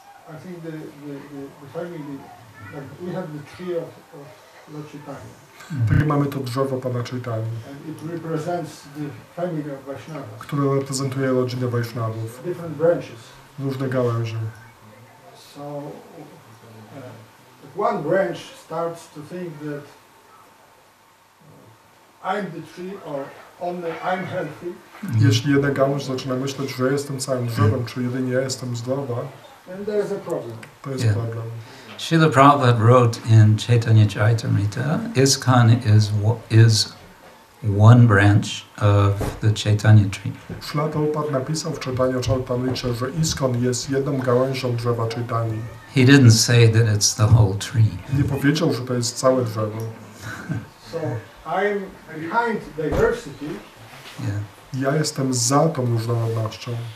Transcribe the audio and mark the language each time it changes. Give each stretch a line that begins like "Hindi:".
English: I think the family, like we have the tree of Lord Chaitanya.
Polish: Tak mamy to drzewo Pana Chaitanya,
English: And it represents the family of Vaishnavas.
Polish: które reprezentuje rodzinę Wajsznawów,
English: Different branches.
Polish: różne gałęzie.
English: So if one branch starts to think that I'm the tree or only I'm healthy,
Polish: Jeśli jedna gałąź zaczyna myśleć, że jestem całym drzewem, czy jedynie ja jestem zdrowa,
English: then there's a problem.
Polish: to jest problem.
English: Srila Prabhupada wrote in Chaitanya Charitamrita, ISKCON is one branch of the Chaitanya tree.
Polish: Śla Prabhupada napisał w Chaitanya Charitamricie, że ISKCON jest jedną gałęzią drzewa Chaitani.
English: He didn't say that it's the whole tree.
Polish: Nie powiedział, że to jest całe drzewo.
English: So I'm behind diversity, Yeah.
Polish: Ja jestem za tą różnorodnością,